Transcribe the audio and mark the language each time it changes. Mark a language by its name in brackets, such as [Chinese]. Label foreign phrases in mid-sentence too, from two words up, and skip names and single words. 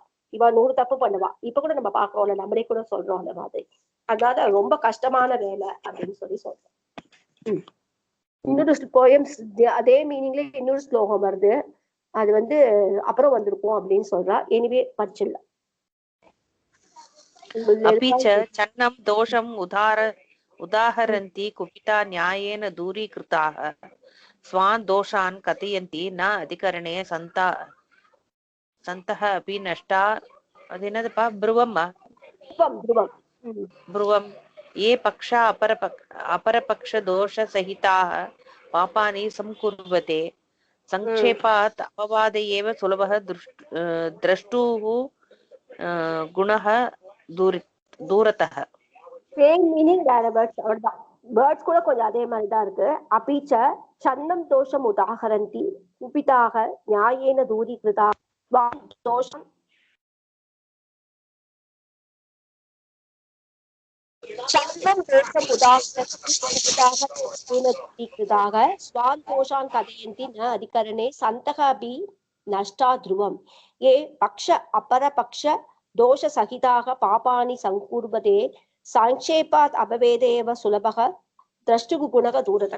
[Tamil] இவன் 100 தப்பு பண்ணுவா. இப்ப கூட நம்ம பாக்குறோம்ல, நம்மளே கூட சொல்றோம் அந்த மாதிரி. அதனால ரொம்ப கஷ்டமான வேலை அப்படின்னு சொல்றோம். இன்னொரு போயம்ஸ் அதே மீனிங்ல இன்னொரு ஸ்லோகம் வருது, அது வந்து அப்புறம் வந்திருக்கும் அப்படின்னு சொல்றா. எனிவே படிச்சிடலாம். [Sanskrit] अपि च चन्नं दोषम् उदाहरन्ति कुपिता न्यायेन दूरीकृताः स्वान् दोषान् कथयन्ति न अधिकरणे सन्तः अपि नष्टा अदेनदपा ब्रुवम् ये पक्षा अपरपक्ष दोषसहिताः पापानि संकुर्वते संक्षेपात् अपवाद एव सुलभः द्रष्टुः गुणः தூரத்தக. [English] same meaning [Tamil] வேற வேர்ட்ஸ், அவ்வளவுதான். வேர்ட்ஸ் கூட கொஞ்சம் அதே மாதிரிதான் இருக்கு. [Sanskrit] अपि च छन्नं दोषम् उदाहरन्ति कुपिताः न्यायेन दूरीकृताः दोषम् छन्नं दोषम् उदाहरन्ति स्वान् दोषान् कथयन्ति न अधिकरणे सन्तः अपि नष्टाः ध्रुवम् ये पक्षाः अपरपक्ष दोष सहिताः पापानि संकुर्वते संक्षेपात् अपवाद एव सुलभः द्रष्टुः गुणः दूरतः.